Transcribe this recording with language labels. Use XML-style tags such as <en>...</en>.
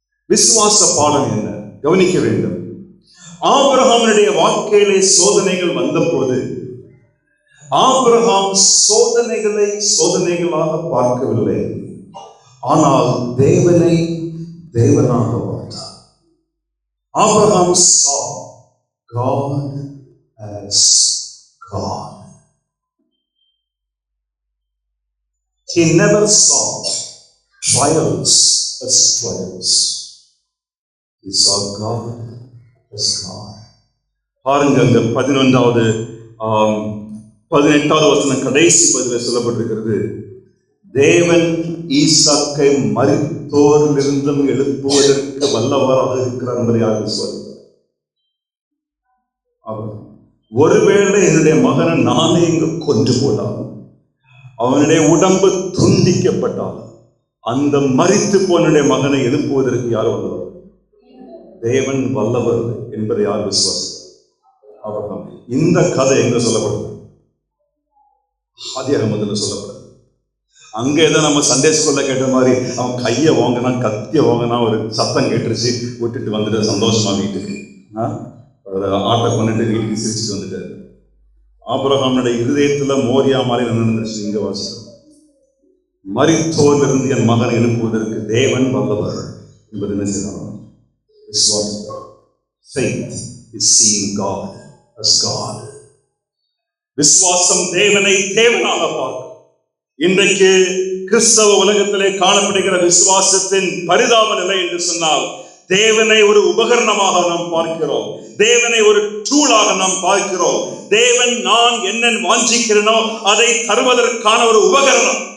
<ta>விசுவாச பாடம் என்ன? கவனிக்க வேண்டும். ஆபிரகாமினுடைய வாழ்க்கையிலே சோதனைகள் வந்த போது ஆபிரகாம் சோதனைகளை சோதனைகளாக பார்க்கவில்லை, ஆனால் தேவனை தேவனாக பார்த்தார்.</ta> <en>Abraham saw God as God. He never saw trials as trials. He saw God as God.</en> <ta>பாருங்க, அங்க 11வது 18வது வசனம் கடைசி பதில சொல்லப்பட்டிருக்கிறது. தேவன் ஈசாக்கை மரித்தோரிலிருந்தும் எழுப்புவதற்கு வல்லவராக இருக்கிறார் என்பதை யார் விசுவாசித்தார்? ஒருவேளை என்னுடைய மகனை நானே இங்கு கொன்று போட்டாலும், அவனுடைய உடம்பு துண்டிக்கப்பட்டாலும், அந்த மரித்து போனுடைய மகனை எழுப்புவதற்கு யார் வல்லவர்? தேவன் வல்லவர் என்பதை யார் விசுவாசித்தார்? ஆபிரகாம். இந்த கதை எங்க சொல்லப்படுது? ஆதியாகமத்தில் சொல்லப்படுது. அங்கே ஏதோ நம்ம சண்டே ஸ்கூல்ல கேட்ட மாதிரி அவன் கையை வாங்கினா கத்திய வாங்கினா ஒரு சத்தம் கேட்டுருச்சு, விட்டுட்டு வந்துட்டு சந்தோஷமா வீட்டுக்கு ஆட்டை கொண்டுட்டு வீட்டுக்கு சிரிச்சுட்டு வந்துட்டாரு. ஆபிரகாமுடைய இருதயத்துல மோரியா மாதிரி நடந்துருச்சு. இங்க வாசிக்கிறோம், மரித்தோரிலிருந்து என் மகனை எழுப்புவதற்கு தேவன் வல்லவர் என்பது என்ன செய்யணும்?</ta> <en>Faith is seeing God as God.</en> <ta>விசுவாசம் தேவனை தேவனாக பார்க்கும். இன்றைக்கு கிறிஸ்தவ உலகத்திலே காணப்படுகிற விசுவாசத்தின் பரிதாப நிலை என்று சொன்னால், தேவனை ஒரு உபகரணமாக நாம் பார்க்கிறோம், தேவனை ஒரு டூலாக நாம் பார்க்கிறோம். தேவன் நான் என்ன வாஞ்சிக்கிறேனோ அதை தருவதற்கான ஒரு உபகரணம்.</ta>